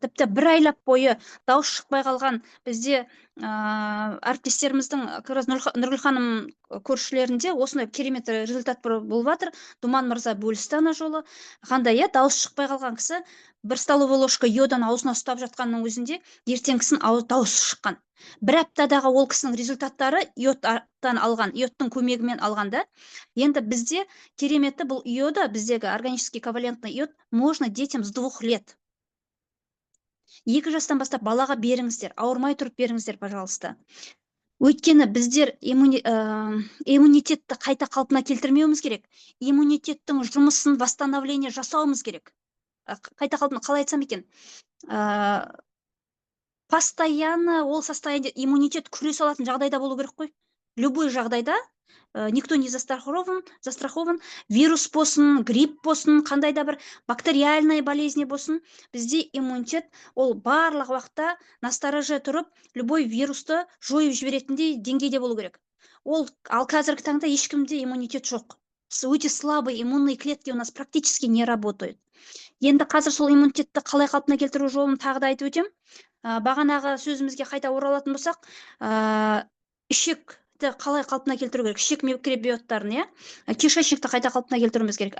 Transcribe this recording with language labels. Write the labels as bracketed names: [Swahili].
[Kazakh] Тіпті бір айлап бойы дауыс шықпай қалған бізде әріптестеріміздің Нұргүл ханым көршілерінде осындай керемет результат болып жатыр. Думан мырза бөлісті ана жолы. Қандай, дауыс шықпай қалған кісі бір столовый ложка йодан аузына ұстап жатқанның өзінде ертеңгісін дауысы шыққан. Бір аптадағы ол кісінің результаттары йодтан алған, йодтың көмегімен алғанда. Енді бізде кереметі бұл йода, біздегі [Russian] органический ковалентный йод, можно детям с 2 лет. [Kazakh] 2 жастан бастап балаға беріңіздер, ауырмай тұрып беріңіздер, пожалуйста. Өйткені біздер иммунитетті қайта қалпына келтірмеуіміз керек. Иммунитеттің жұмысын восстановление жасауымыз керек. Қайта қалпына, қалай айтсам екен? Постоянно ол состояние иммунитет күрес алатын жағдайда болу керек қой. Любой жағдайда [Russian] никто не застрахован, [Kazakh] вирус болсын, грипп болсын, қандай да бір [Russian] бактериальная болезни [Kazakh] болсын, бізде иммунитет ол барлық уақытта настороже тұрып, любой вирусты жойып жіберетіндей деңгейде болу керек. Ал қазіргі таңда ешкімде иммунитет жоқ. [Russian] Өте слабый иммунные клетки у нас практически не работают. [Kazakh] Енді қазір сол иммунитетті қалай қалпына келтіру жолын тағы да айтып өтем. Бағанағы сөзімізге қайта оралатын болсақ, ішекті қалай қалпына келтіру керек? Ішек микробиоттарын, кишечникті қайта қалпына келтіруіміз керек.